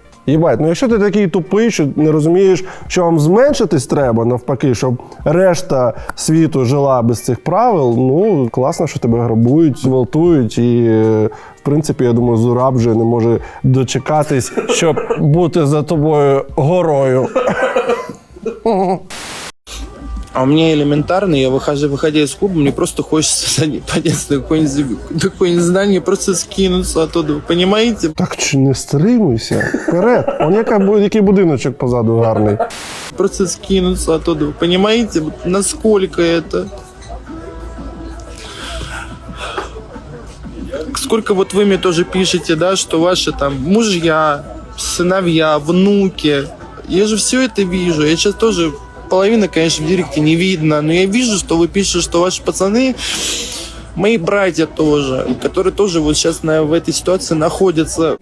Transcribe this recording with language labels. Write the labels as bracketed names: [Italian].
[Ukrainian] Єбать, ну якщо ти такий тупий, що не розумієш, що вам зменшитись треба, навпаки, щоб решта світу жила без цих правил, ну, класно, що тебе грабують, гвалтують, і, в принципі, я думаю, Зураб вже не може дочекатись, щоб бути за тобою горою. [Russian] А у меня элементарно, я выходя из клуба, мне просто хочется подняться на какое-нибудь здание, просто скинуться оттуда, вы понимаете? [Ukrainian] Так чи не стримуйся, вперед. Он який будиночок позаду гарний. [Russian] Просто скинуться оттуда, вы понимаете? Вот насколько это... Сколько вот вы мне тоже пишете, да, что ваши там мужья, сыновья, внуки. Я же все это вижу. Я сейчас тоже... Половина, конечно, в директе не видно, но я вижу, что вы пишете, что ваши пацаны, мои братья тоже, которые тоже вот сейчас в этой ситуации находятся.